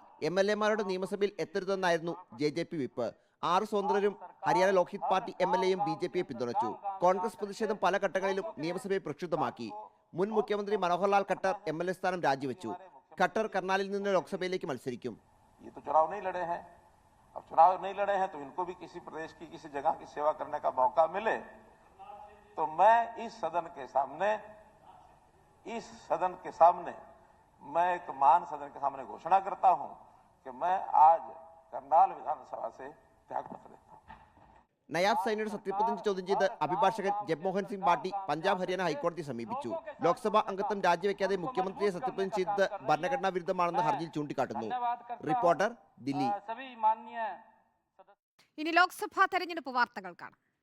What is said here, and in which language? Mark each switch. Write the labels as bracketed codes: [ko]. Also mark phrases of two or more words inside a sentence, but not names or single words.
[ml] MLA-മാരുടെ നിയമസഭയിൽ എത്തരുതെന്നായിരുന്നു JJP വിപ്പ്. 6 സ്വതന്ത്രരും ഹരിയാന ലോക്ഹിത് പാർട്ടി MLA-യും BJPയെ പിന്തുണച്ചു. കോൺഗ്രസ് പ്രതിഷേധം പല ഘട്ടങ്ങളിലും നിയമസഭയെ പ്രക്ഷുബ്ധമാക്കി. മുൻ മുഖ്യമന്ത്രി മനോഹർ ലാൽ ഖട്ടർ MLA സ്ഥാനം രാജിവെച്ചു. ഖട്ടർ കർണാലിൽ നിന്ന് ലോക്സഭയിലേക്ക് മത്സരിക്കും. [hi] ये तो चुनाव नहीं लड़े हैं. अब चुनाव नहीं लड़े हैं तो इनको भी किसी प्रदेश की किसी जगह की सेवा करने का मौका मिले. तो मैं इस सदन के सामने मैं एक महान सदन के सामने घोषणा करता हूं कि मैं आज करनाल विधानसभा से त्यागपत्र देता हूं. [ml] നയാബ് സൈനിയുടെ സത്യപ്രതിജ്ഞ ചോദ്യം ചെയ്ത് അഭിഭാഷകൻ ജഗ്മോഹൻ സിംഗ് ഭാട്ടി പഞ്ചാബ് ഹരിയാന ഹൈക്കോടതിയെ സമീപിച്ചു. ലോക്സഭാ അംഗത്വം രാജിവെക്കാതെ മുഖ്യമന്ത്രിയെ സത്യപ്രതിജ്ഞ ചെയ്തത് ഭരണഘടനാ വിരുദ്ധമാണെന്ന് ഹർജിയിൽ ചൂണ്ടിക്കാട്ടുന്നു. റിപ്പോർട്ടർ, ദില്ലി. ഇനി ലോക്സഭാ തെരഞ്ഞെടുപ്പ് വാർത്തകൾ കാണാം.